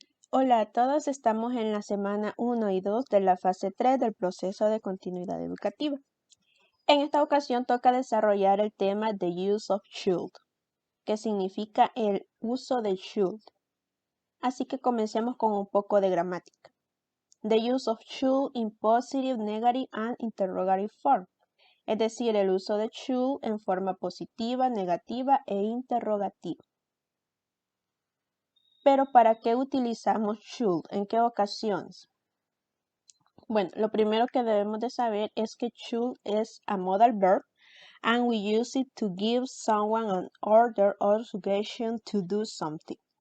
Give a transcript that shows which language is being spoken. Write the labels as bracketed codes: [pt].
[es] Hola a todos, estamos en la semana 1 y 2 de la fase 3 del proceso de continuidad educativa. En esta ocasión toca desarrollar el tema The Use of Should, que significa el uso de should. Así que comencemos con un poco de gramática. [en] The use of should in positive, negative and interrogative form. [es] Es decir, el uso de should en forma positiva, negativa e interrogativa. Pero ¿para qué utilizamos should? ¿En qué ocasiones? Bueno, lo primero que debemos de saber es que should es [en] a modal verb and we use it to give someone an order or suggestion to do something.